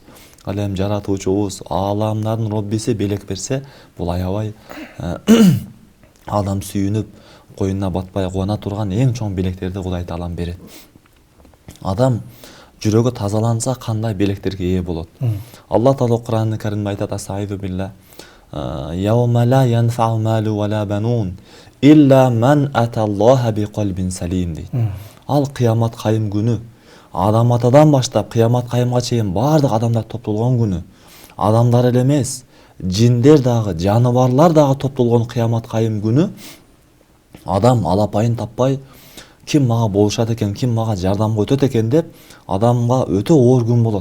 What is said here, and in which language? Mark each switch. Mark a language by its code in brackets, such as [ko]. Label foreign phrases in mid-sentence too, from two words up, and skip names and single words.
[ky] Ал эми жаратуучубуз, ааламдардын Роббиси белек берсе, бул аябай адам сүйүнүп, коюнуна батпай кубана турган эң чоң белектерди Кудай Таалам берет. Адам жүрөгү тазаланса кандай белектерге ээ болот? Алла Таала Кур'ан-ы Каримде айтат: [ar] "أستغفر الله. يوم لا ينفع مال ولا بنون إلا من أتى الله بقلب سليم" дейт. [ky] Ал кыямат кайым күнү, адам атадан баштап кыямат кайымга чейин бардык адамдар топтолгон күнү, адамдар эле эмес, жиндер дагы, жаныбарлар дагы топтолгон кыямат кайым күнү, адам алапайын таппай, ким мага болушат экен, ким мага жардамга өтөт экен деп, адамга өтө оор күн болот.